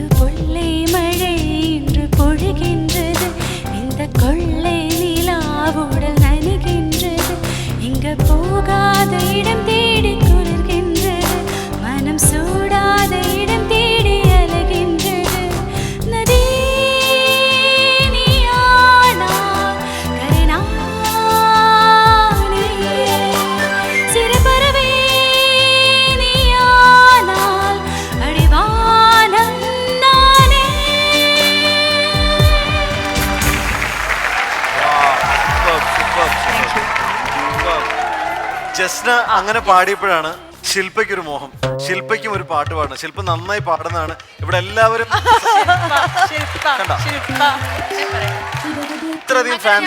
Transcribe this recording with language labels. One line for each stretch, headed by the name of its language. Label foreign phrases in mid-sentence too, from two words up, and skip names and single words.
Tamil: கொள்ளை மழை இன்று பொழிகின்றது, இந்த கொள்ளை நிலாவுடல் நனைகின்றது, இங்கு போகாத இடம் தேடி குளிர்கின்றது, மனம் சூடாத இடம் தேடி அலைகின்றது, நதி நீயானா கரைநானே, சிறு பறவை நீயானால் அடிவானம் நானே.
Malayalam: ജസ്ന അങ്ങനെ പാടിയപ്പോഴാണ് ശില്പയ്ക്കൊരു മോഹം. ശില്പയ്ക്കും ഒരു പാട്ട് പാടണം. ശില്പ നന്നായി പാടുന്നതാണ്. ഇവിടെ എല്ലാവരും ഇത്രയധികം ഫാൻസ്